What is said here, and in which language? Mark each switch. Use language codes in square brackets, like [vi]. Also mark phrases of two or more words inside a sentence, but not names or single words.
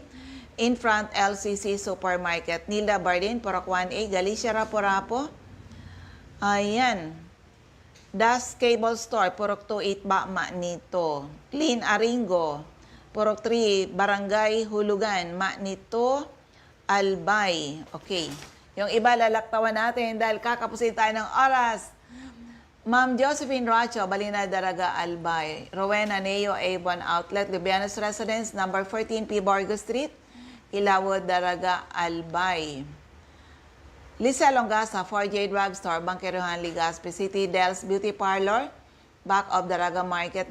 [en] In front, LCC Supermarket. Nilda Bardin, Purok 1A, Galicia, Rapo-Rapo. [tl] Ayan. Das Cable Store, Purok 28, Bakma nito. Clean Aringo, Purok 3, Barangay Hulugan, Manito, Albay. Okay. Yung iba lalaktawan natin dahil kakapusin tayo ng oras. Ma'am Josephine Racho, Balina, Daraga, Albay. Rowena Neo, Avon Outlet, Lubianos Residence, number 14 P. Borgo Street, Ilawod, Daraga, Albay. Lisa Longasa, 4J Drugstore, Bangkeruhan, Legazpi City. [en] Del's Beauty Parlor, back of Daraga Market.